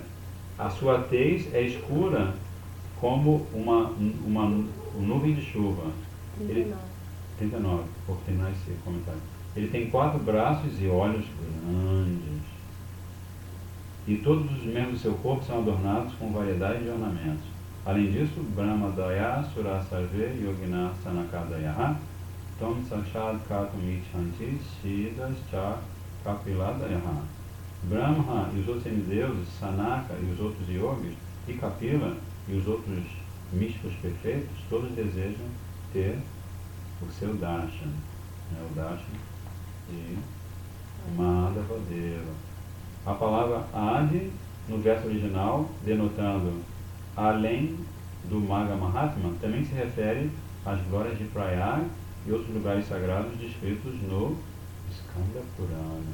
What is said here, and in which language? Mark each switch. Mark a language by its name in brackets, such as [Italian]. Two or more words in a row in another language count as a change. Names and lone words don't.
[Portuguese] A sua tez é escura como uma nuvem de chuva. 39, por terminar esse comentário. Ele tem 4 braços e olhos grandes. E todos os membros do seu corpo são adornados com variedade de ornamentos. Além disso, [Sanskrit] Brahma Daya Surasarve Yogina Sanakadaya Tom Sachad Katum Ichanti Siddhas Cha Kapiladaya. [Portuguese] Brahma e os outros semideuses, Sanaka e os outros yogis, e Kapila e os outros místicos perfeitos, todos desejam ter o seu darshan, o darshan de Madhavadeva. A palavra Adi, no verso original, denotando além do Magga Mahatma, também se refere às glórias de Prayag e outros lugares sagrados descritos no Skanda Purana.